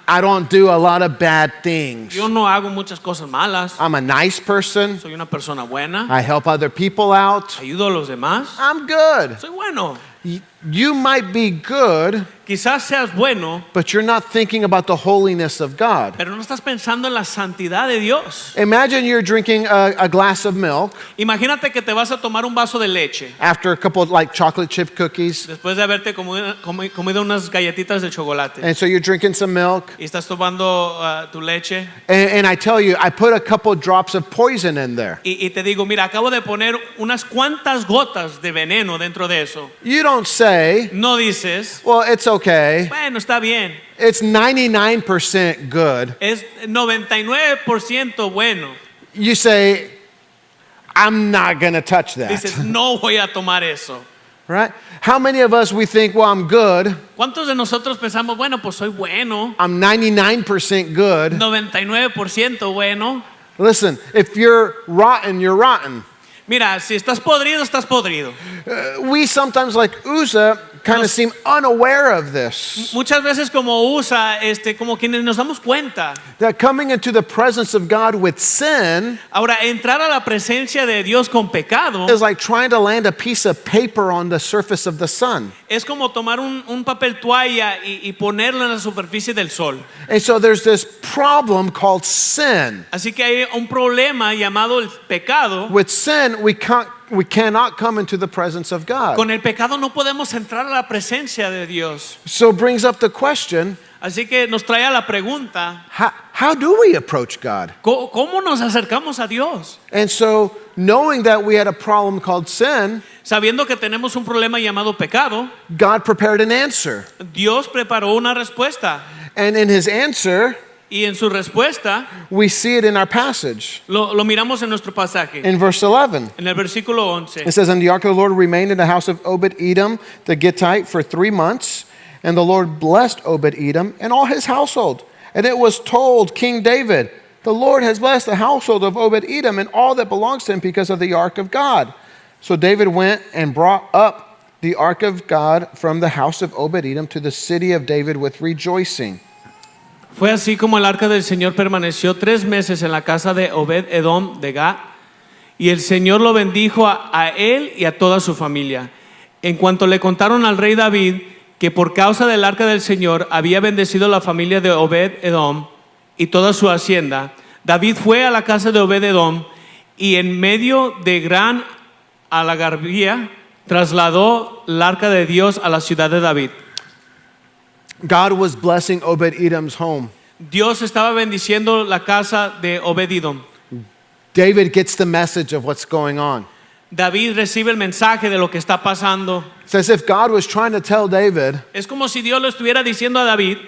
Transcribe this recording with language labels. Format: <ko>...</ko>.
<en>I don't do a lot of bad things.</en> <es>Yo no hago muchas cosas malas.</es> <en>I'm a nice person.</en> <es>Soy una persona buena.</es> <en>I help other people out.</en> <es>Ayudo a los demás.</es> <en>I'm good.</en> <es>Soy bueno.</es> <en>You might be good,</en> <es>Quizás seas bueno,</es> <en>but you're not thinking about the holiness of God.</en> <es>pero no estás pensando en la santidad de Dios.</es> <en>Imagine you're drinking a glass of milk</en> <es>Imagínate que te vas a tomar un vaso de leche</es> <en>after a couple of like chocolate chip cookies.</en> <es>después de haberte comido unas galletitas de chocolate.</es> <en>And so you're drinking some milk.</en> <es>Y estás tomando tu leche.</es> <en>And I tell you, I put a couple drops of poison in there.</en> <es>Y te digo, mira, acabo de poner unas cuantas gotas de veneno dentro de eso.</es> <en>You don't say,</en> <es>No dices,</es> <en>well, it's okay.</en> <es>bueno, está bien.</es> <en>It's 99% good.</en> <es>Es 99% bueno.</es> <en>You say, I'm not going to touch that.</en> <es>Dices, no voy a tomar eso.</es> <en>Right? How many of us we think, well, I'm good.</en> <es>¿Cuántos de nosotros pensamos, bueno, pues soy bueno,</es> <en>I'm 99% good.</en> <es>99% bueno?</es> <en>Listen, if you're rotten, you're rotten.</en> <es>Mira, si estás podrido, estás podrido.</es> <en>We sometimes, like Uzzah, kind of seem unaware of this.</en> <es>Muchas veces como usa, como quienes nos damos cuenta.</es> <en>That coming into the presence of God with sin</en> <es>Ahora, entrar a la presencia de Dios con pecado</es> <en>is like trying to land a piece of paper on the surface of the sun.</en> <es>es como tomar un papel toalla y ponerlo en la superficie del sol.</es> <en>And so there's this problem called sin.</en> <es>Así que hay un problema llamado el pecado.</es> <en>With sin, we cannot come into the presence of God.</en> <es>Con el pecado no podemos entrar a la presencia de Dios.</es> <en>So it brings up the question,</en> <es>Así que nos trae a la pregunta,</es> <en>how do we approach God?</en> <es>¿cómo nos acercamos a Dios?</es> <en>And so knowing that we had a problem called sin,</en> <es>Sabiendo que tenemos un problema llamado pecado,</es> <en>God prepared an answer.</en> <es>Dios preparó una respuesta.</es> <en>And in his answer,</en> <es>Y en su respuesta,</es> <en>we see it in our passage.</en> <es>lo miramos en nuestro pasaje.</es> <en>In verse 11,</en> <es>En el versículo 11.</es> <en>it says, And the ark of the Lord remained in the house of Obed-Edom the Gittite for 3 months. And the Lord blessed Obed-Edom and all his household. And it was told King David, The Lord has blessed the household of Obed-Edom and all that belongs to him because of the ark of God. So David went and brought up the ark of God from the house of Obed-Edom to the city of David with rejoicing.</en> <es>Fue así como el arca del Señor permaneció 3 meses en la casa de Obed-Edom de Gat, y el Señor lo bendijo a él y a toda su familia. En cuanto le contaron al rey David que por causa del arca del Señor había bendecido la familia de Obed-Edom y toda su hacienda, David fue a la casa de Obed-Edom y en medio de gran algarabía trasladó el arca de Dios a la ciudad de David.</es> <en>God was blessing Obed-Edom's home.</en> <es>Dios estaba bendiciendo la casa de Obed-Edom.</es> <en>David gets the message of what's going on.</en> <es>David recibe el mensaje de lo que está pasando.</es> <en>It's as if God was trying to tell David,</en> <es>Es como si Dios le estuviera diciendo a David,</es>